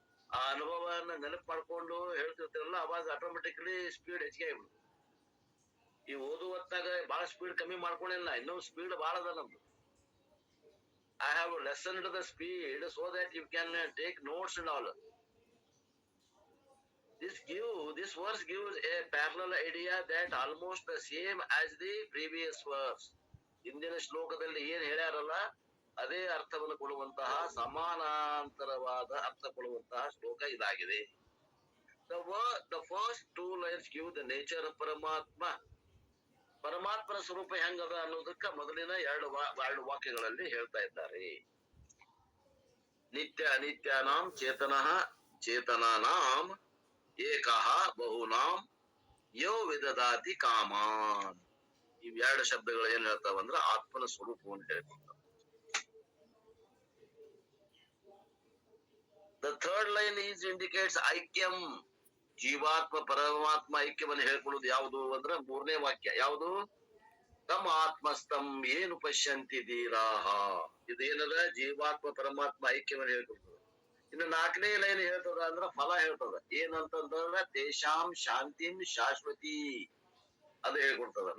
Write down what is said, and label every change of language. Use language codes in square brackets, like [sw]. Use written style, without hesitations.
[kn] ಆ ಅನುಭವನ ನೆನಪು ಮಾಡ್ಕೊಂಡು ಹೇಳ್ತಿರ್ತೀರಲ್ಲ ಅವಾಗ ಆಟೋಮೆಟಿಕ್ಲಿ ಸ್ಪೀಡ್ ಹೆಚ್ಚಿಗೆ ಆಗ್ಬಿಡುತ್ತೆ. ಈ ಓದುವತ್ತಾಗ ಬಹಳ ಸ್ಪೀಡ್ ಕಮ್ಮಿ ಮಾಡ್ಕೊಂಡಿಲ್ಲ, ಇನ್ನೂ ಸ್ಪೀಡ್ ಬಹಳ ಅದ ನಮ್ದು. [en] I have lessened the speed so that you can take notes and all. This verse gives a parallel idea that almost the same as the previous verse. [kn] ಇಂದಿನ ಶ್ಲೋಕದಲ್ಲಿ ಏನ್ ಹೇಳ್ಯಾರಲ್ಲ ಅದೇ ಅರ್ಥವನ್ನು ಕೊಡುವಂತಹ ಸಮಾನಾಂತರವಾದ ಅರ್ಥ ಕೊಡುವಂತಹ ಶ್ಲೋಕ ಇದಾಗಿದೆ. [en] The first two lines give the nature of Paramatma. [kn] ಪರಮಾತ್ಮನ ಸ್ವರೂಪ ಹೆಂಗದ ಅನ್ನೋದಕ್ಕ ಮೊದಲಿನ ಎರಡು ವಾಕ್ಯಗಳಲ್ಲಿ ಹೇಳ್ತಾ ಇದ್ದಾರೆ. [sa] ನಿತ್ಯ ಅನಿತ್ಯಾನಾಂ ಚೇತನಃ ಚೇತನಾನಾಂ ಏಕಃ ಬಹುನಾಂ ಯೋ ವಿದದಾತಿ ಕಾಮಾನ್. [kn] ಇವೆರಡು ಶಬ್ದಗಳು ಏನ್ ಹೇಳ್ತಾವಂದ್ರ ಆತ್ಮನ ಸ್ವರೂಪವನ್ನು ಹೇಳ್ಕೊಡ್ತಾವ. [en] The third line indicates aikyam. [kn] ಜೀವಾತ್ಮ ಪರಮಾತ್ಮ ಐಕ್ಯವನ್ನು ಹೇಳ್ಕೊಳ್ಳೋದು ಯಾವುದು ಅಂದ್ರೆ ಮೂರನೇ ವಾಕ್ಯ ಯಾವುದು? [sa] ತಮ್ಮ ಆತ್ಮಸ್ತಂ ಏನು ಪಶ್ಯಂತಿ ಧೀರಾಹ. [kn] ಇದೇನದ ಜೀವಾತ್ಮ ಪರಮಾತ್ಮ ಐಕ್ಯವನ್ನು ಹೇಳ್ಕೊಡ್ತದ. ಇನ್ನು ನಾಲ್ಕನೇ ಲೈನ್ ಹೇಳ್ತದ ಅಂದ್ರ ಫಲ ಹೇಳ್ತದ. ಏನಂತಂದ್ರ [sa] ತೇಷಾಂ ಶಾಂತಿಂ ಶಾಶ್ವತಿ [kn] ಅದು ಹೇಳ್ಕೊಡ್ತದ.